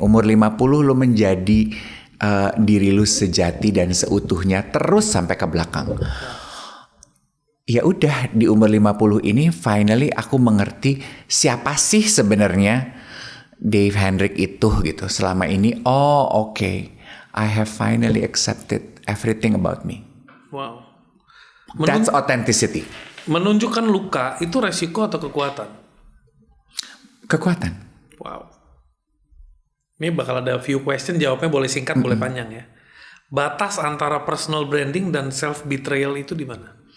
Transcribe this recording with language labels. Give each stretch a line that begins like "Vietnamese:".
Indonesian: Umur 50 lu menjadi diri lu sejati dan seutuhnya terus sampai ke belakang. Ya udah, di umur 50 ini finally aku mengerti siapa sih sebenarnya Dave Hendrik itu gitu. Selama ini,
English: okay, I have finally accepted everything about me. Wow. That's authenticity.
Indonesian: Menunjukkan luka itu resiko atau kekuatan? Kekuatan. Wow. Ini bakal ada
English: few question,
Indonesian: jawabnya boleh singkat, boleh panjang ya. Batas antara personal branding dan self betrayal itu di mana?